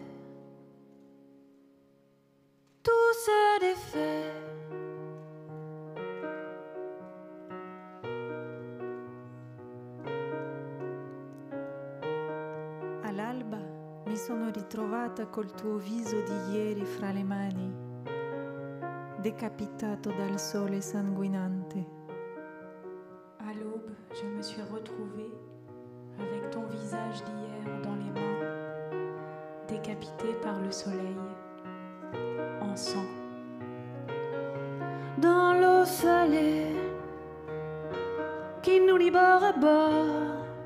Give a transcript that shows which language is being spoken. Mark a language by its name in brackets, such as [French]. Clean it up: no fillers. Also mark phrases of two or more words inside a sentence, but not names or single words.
[French] Tout se défait. [Italian] All'alba mi sono ritrovata col tuo viso di ieri fra le mani, decapitato dal sole sanguinante. [French] À l'aube, je me suis retrouvée avec ton visage d'hier dans les mains, décapité par le soleil, en sang. Dans l'eau salée qui nous lie bord à bord.